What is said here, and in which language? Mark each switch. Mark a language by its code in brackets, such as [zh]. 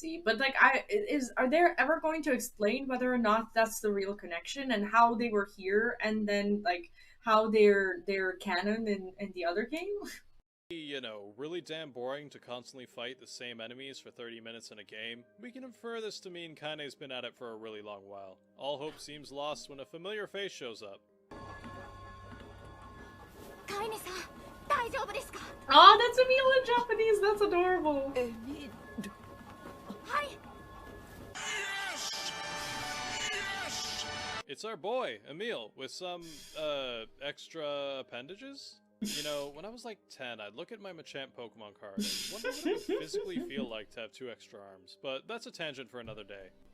[en] But like, are they ever going to explain whether or not that's the real connection and how they were here, and then like how they're canon in the other game? You know, really damn boring to constantly fight the same enemies for 30 minutes in a game, we can infer this to mean Kaine's been at it for a really long while. All hope seems lost when a familiar face shows up. [ja] Kaine-san, 大丈夫ですか? [en] Oh, that's Emil in Japanese. That's adorable. [ja] はい。 [en] It's our boy, Emil, with some, extra appendages? You know, when I was like 10, I'd look at my Machamp Pokemon card and wonder what it would physically feel like to have 2 extra arms, but that's a tangent for another day.